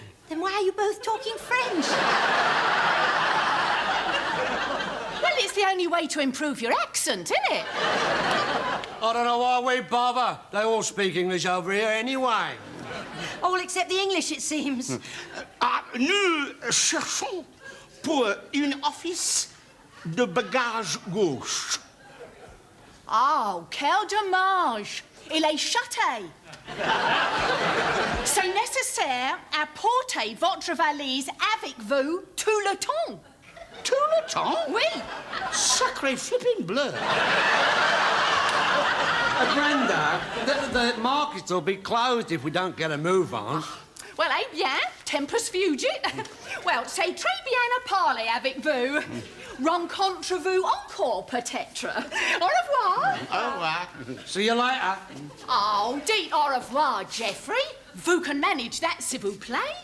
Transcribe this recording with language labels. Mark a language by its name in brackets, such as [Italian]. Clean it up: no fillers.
[English] Then why are you both talking French? Well, it's the only way to improve your accent, isn't it? I don't know why we bother. They all speak English over here anyway. All except the English, it seems. [French] Nous cherchons pour une office de bagages gauche. Oh, quel dommage. Il est châté. C'est nécessaire à porter votre valise avec vous tout le temps. Tout le temps? Oui. Sacré flipping bleu. [English] Brenda, the markets will be closed if we don't get a move on. [French] Well, eh bien, [Latin] tempus fugit. [French] Well, c'est très bien à parler avec vous. Rencontre vous encore, peut-être. Au revoir. Au revoir. [English] See you later. [French] Oh, dites au revoir, Geoffrey. Vous [English] can manage that, [French] s'il vous plaît.